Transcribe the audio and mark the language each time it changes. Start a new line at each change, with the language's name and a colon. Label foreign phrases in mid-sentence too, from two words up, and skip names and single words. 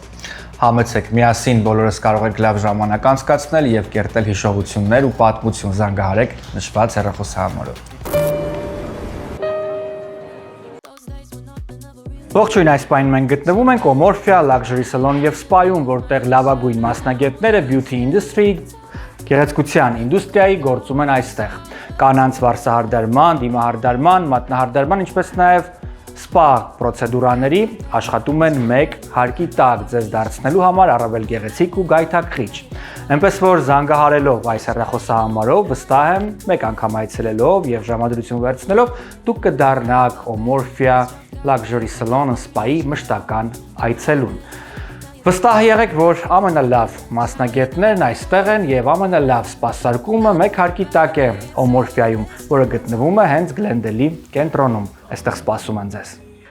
Armenian: Համեցեք, միասին բոլորս կարող եք լավ ժամանակ անցկացնել եւ կերտել հիշողություններ ու պատմություն զանգահարեք նշված հեռախոսահամարով։ Ողջույն, այս պահին մենք գտնվում ենք Omorphia Luxury Salon եւ Spa-ում, որտեղ լավագույն մասնագետները
English: beauty industry
Armenian: գեղեցկության ինդուստրիայի գործում են այստեղ։ Կանանց վարսահարդարման, դիմահարդարման, մատնահարդարման, ինչպես նաև սպա պրոցեդուրաների աշխատում են մեկ հարկի տակ ձեզ դարձնելու համար առավել գեղեցիկ ու գայթակղիչ։ Այնպես որ զանգահարելով այս հեռախոսահամարով, վստահ եմ, մեկ անգամ այցելելով եւ ժամադրություն վերցնելով, դուք կդառնաք Omorphia Luxury Salon Spa-ի մշտական այցելուն։ Վստահ եղեք, որ ամենալավ մասնագետներն այստեղ են եւ ամենալավ սպասարկումը մեկ հարկի տակ է Omorphia-ում, որը գտնվում է հենց Glendale-ի կենտրոնում։ Այստեղ սպասում են ձեզ։